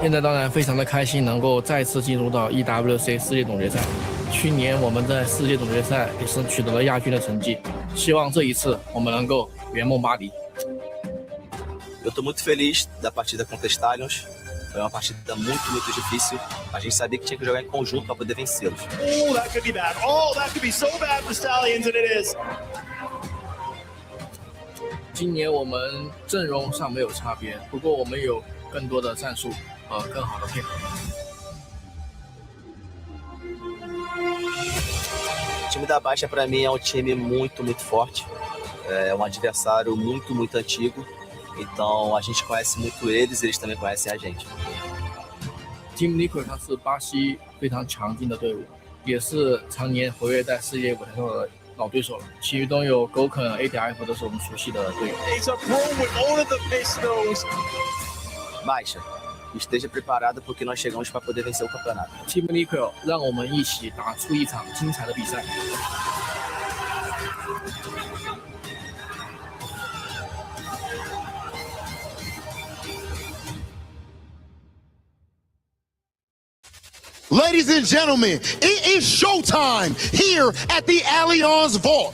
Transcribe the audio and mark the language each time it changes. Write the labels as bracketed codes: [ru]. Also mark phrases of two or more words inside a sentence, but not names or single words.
[zh] 现在当然非常的开心，能够再次进入到 EWC 世界总决赛。去年我们在世界总决赛也是取得了亚军的成绩，希望这一次我们能够圆梦巴黎。 [pt] Eu estou muito feliz da partida contra Stallions. Foi uma partida muito difícil. A gente sabia que tinha que jogar em conjunto para poder vencê-los. [en] Oh, that could be bad. Oh, that could be so bad for Stallions, and it is. [zh] 今年我们阵容上没有差别，不过我们有更多的战术和更好的配合。 [pt] O time da Baixa para mim é um time muito forte. É um adversário muito antigo. Então a gente conhece muito eles, eles também conhecem a gente. [zh] Team Liquid 它是巴西非常强劲的队伍，也是常年活跃在世界舞台上的老对手了。其中有 Goken、ADF 都是我们熟悉的队友。 [pt] Baixa, esteja preparada porque nós chegamos para poder vencer o campeonato. [zh] Team Liquid 让我们一起打出一场精彩的比赛。 [en] Ladies and gentlemen, it is showtime here at the Allianz Vault.